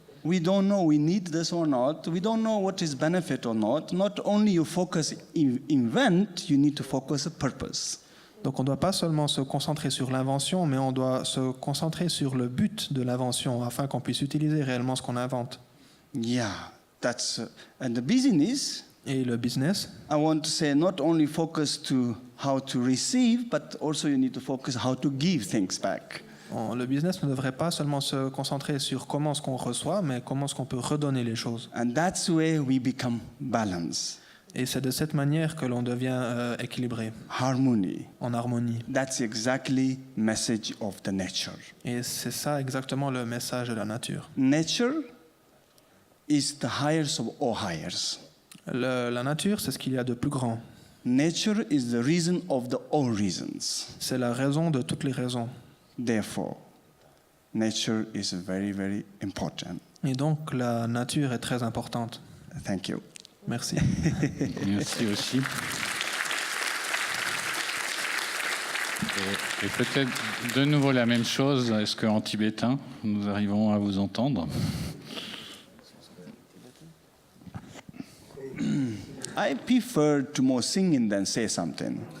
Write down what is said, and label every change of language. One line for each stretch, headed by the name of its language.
English: we don't know we need this or not. We don't know what is benefit or not. Not only you focus invent, you need to focus a purpose.
French: donc on ne doit pas seulement se concentrer sur l'invention, mais on doit se concentrer sur le but de l'invention afin qu'on puisse utiliser réellement ce qu'on invente.
English: Yeah, that's and the business.
French: Et le business,
English: I want to say not only focus to how to receive, but also you need to focus how to give things back.
French: le business ne devrait pas seulement se concentrer sur comment est-ce qu'on reçoit, mais comment est-ce qu'on peut redonner les choses.
English: And that's where we become balanced,
French: Et c'est de cette manière que l'on devient équilibré,
English: harmony.
French: en harmonie.
English: That's exactly message of the nature.
French: Et c'est ça exactement le message de la nature.
English: Nature is the highest of all highest.
French: La nature, c'est ce qu'il y a de plus grand.
English: Nature is the reason of the all reasons.
French: C'est la raison de toutes les raisons.
English: Therefore, nature is very, very important.
French: Et donc, la nature est très importante.
English: Thank you.
French: Merci. Merci aussi. Et peut-être de nouveau la même chose. Est-ce qu'en tibétain, nous arrivons à vous entendre ?
English: I prefer to more sing than say something.